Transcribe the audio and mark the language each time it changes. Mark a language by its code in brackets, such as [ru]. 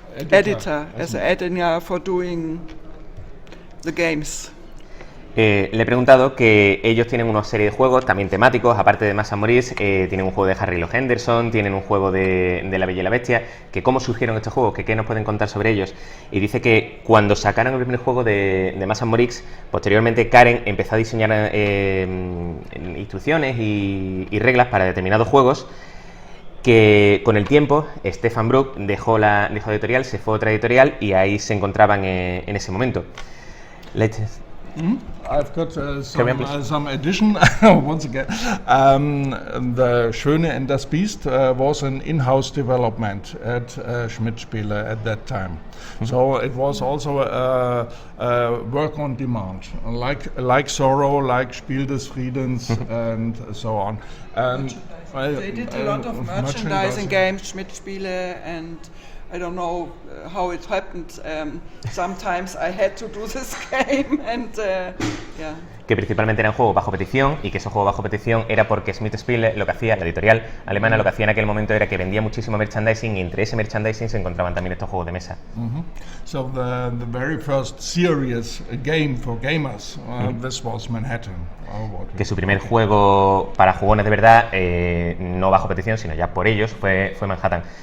[en] Editor, as an editor for doing the games. [es] Le he preguntado que ellos tienen una serie de juegos también temáticos, aparte de Masa Maurice, tienen un juego de Harry y los Henderson, tienen un juego de La Bella y la Bestia, que cómo surgieron estos juegos, que qué nos pueden contar sobre ellos. Y dice que cuando sacaron el primer juego de Masa Maurice, posteriormente Karen empezó a diseñar instrucciones y reglas para determinados juegos, que con el tiempo Stefan Brück dejó la editorial, se fue a otra editorial y ahí se encontraban en ese momento. [en] I've got some addition once again. The Schöne and das Biest was an in-house development at Schmidt-Spiele at that time. So it was also work on demand, like Sorrow, like Spiel des Friedens, and so on. And they did a lot of merchandising games, Schmidt-Spiele, and I don't know how it happened. Sometimes I had to do this game, and yeah. [es] Que principalmente eran juegos bajo petición y que esos juegos bajo petición era porque Schmidt-Spiele lo que hacía, la editorial alemana lo que hacía en aquel momento era que vendía muchísimo merchandising y entre ese merchandising se encontraban también estos juegos de mesa. [en] So the very first serious game for gamers, this was Manhattan. [es] Que su primer juego para jugones de verdad, no bajo petición, sino ya por ellos, fue Manhattan.